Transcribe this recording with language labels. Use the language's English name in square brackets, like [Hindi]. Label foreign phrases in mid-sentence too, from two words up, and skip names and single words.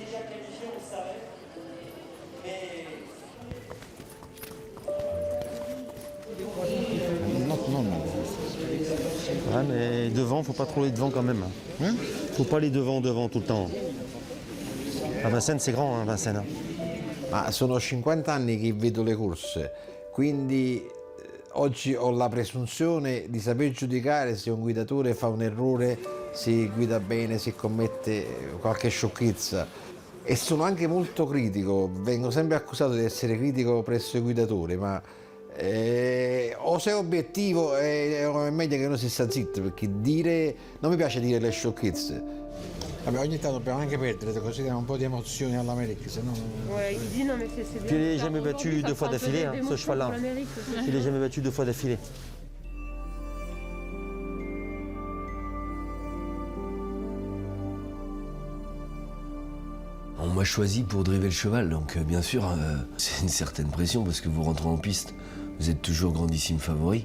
[French] Ouais, mais devant, faut pas trop aller devant quand même. Faut pas aller devant tout le temps. À Vincennes, c'est grand, hein, Vincennes. [Italian] Ma sono 50 anni che vedo le corse, quindi oggi ho la presunzione di saper giudicare se un guidatore fa un errore, se guida bene, se commette qualche sciocchezza. E sono anche molto critico, vengo sempre accusato di essere critico presso i guidatori, ma o sei obiettivo è meglio che uno si sta zitto, perché non mi piace dire le sciocchezze. Vabbè, ogni tanto dobbiamo anche perdere, così diamo un po' di emozioni all'Amérique, se no... [French] Puis il n'est jamais battu 2 fois d'affilée, hein, ce cheval-là. Il n'est jamais battu 2 fois d'affilée. On m'a choisi pour driver le cheval, donc bien sûr, c'est une certaine pression parce que vous rentrez en piste, vous êtes toujours grandissime favori.